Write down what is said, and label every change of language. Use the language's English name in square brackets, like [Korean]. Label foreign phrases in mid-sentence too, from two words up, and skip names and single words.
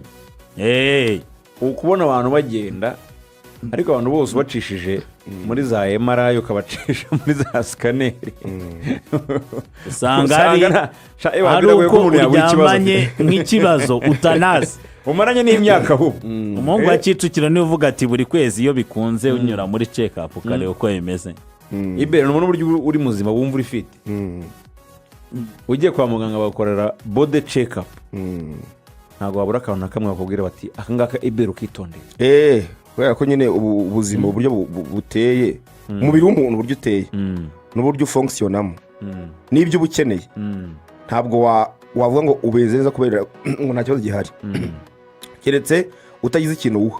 [Kinyarwanda] Ukubona abantu bagenda, ariko abantu bose bacishije muri za MRI ukabacisha muri za scanner, usanga hari uko uryamanye nk'ikibazo utanazi umaranye n'imyaka ahubwo. Umuhungu wa Kicukiro niwe uvuga ati buri kwezi iyo bikunze unyura muri [English] check up [Kinyarwanda] ukareba uko bimeze. Ibere n'umuntu buryo uri muzima wumva uri fit, ugiye kwa muganga bakorera [English] body check up, [Kinyarwanda] ntabwo wabura akantu na kamwe bakubwira bati akangaka Ibere ukitondera. Kubera ko nyine ubuzima uburyo buteye, umubiri w'umuntu uburyo uteye n'uburyo ufonkisiyonamo n'ibyo uba ukeneye, ntabwo wavuga ngo ubeze neza kubera ngo nta kibazo gihari, keretse utagize ikintu uha.